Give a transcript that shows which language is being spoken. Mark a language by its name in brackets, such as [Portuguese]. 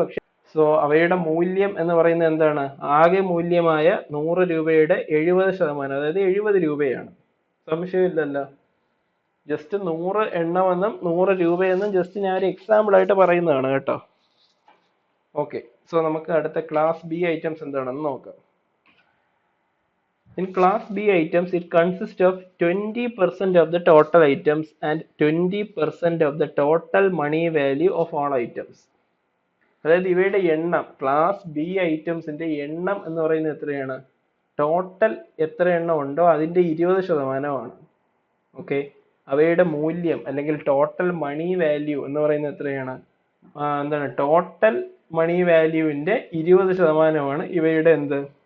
[Malayalam] പക്ഷെ സോ അവയുടെ മൂല്യം എന്ന് പറയുന്നത് എന്താണ്? ആകെ മൂല്യമായ 100 രൂപയുടെ 70%, അതായത് 70 രൂപയാണ്. സംശയമില്ലല്ലോ. ജസ്റ്റ് 100 എണ്ണമെന്നും 100 രൂപയെന്നും ജസ്റ്റ് ഞാൻ ഒരു എക്സാമ്പിൾ ആയിട്ട് പറയുന്നതാണ് കേട്ടോ. ഓക്കെ. സോ നമുക്ക് അടുത്ത ക്ലാസ് ബി ഐറ്റംസ് എന്താണെന്ന് നോക്കാം. [English] In class B items, it consists of 20% of the total items and 20% of the total money value of all items. [Malayalam] അതായത് ഇവയുടെ എണ്ണം, ക്ലാസ് ബി ഐറ്റംസിന്റെ എണ്ണം എന്ന് പറയുന്നത് എത്രയാണ്? ടോട്ടൽ എത്ര എണ്ണം ഉണ്ടോ അതിന്റെ 20%. ഓക്കെ. അവയുടെ മൂല്യം അല്ലെങ്കിൽ ടോട്ടൽ മണി വാല്യൂ എന്ന് പറയുന്നത് എത്രയാണ്? എന്താണ്? ടോട്ടൽ മണി വാല്യൂവിന്റെ 20%ആണ് ഇവയുടെ എന്ത്?